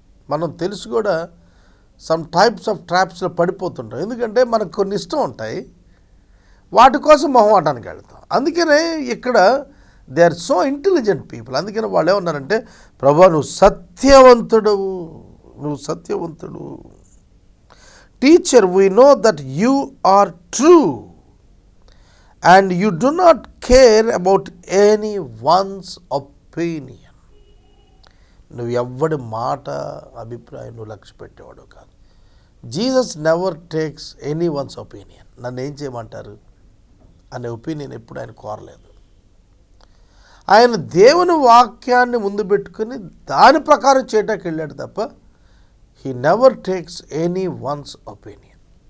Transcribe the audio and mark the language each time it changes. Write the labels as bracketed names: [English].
[Telugu] మనం తెలిసి కూడా [English] some types of [Telugu] ట్రాప్స్లో పడిపోతుంటాం. ఎందుకంటే మనకు కొన్ని ఇష్టం ఉంటాయి, వాటి కోసం మొహమాటానికి వెళ్తాం. అందుకనే ఇక్కడ [English] They are so intelligent people. [Telugu] అందుకని వాళ్ళు ఏమన్నారంటే, ప్రభా నువ్వు సత్యవంతుడవు, నువ్వు సత్యవంతుడు. [English] Teacher, we know that you are true and you do not care about anyone's opinion. [Telugu] నువ్వు ఎవ్వడి మాట, అభిప్రాయం నువ్వు లక్ష్య పెట్టేవాడు కాదు. [English] Jesus never takes anyone's opinion. [Telugu] నన్ను ఏం చేయమంటారు అనే ఒపీనియన్ ఎప్పుడు ఆయన కోరలేదు. ఆయన దేవుని వాక్యాన్ని ముందు పెట్టుకుని దాని ప్రకారం చేయటానికి వెళ్ళాడు తప్ప [English] He never takes anyone's opinion.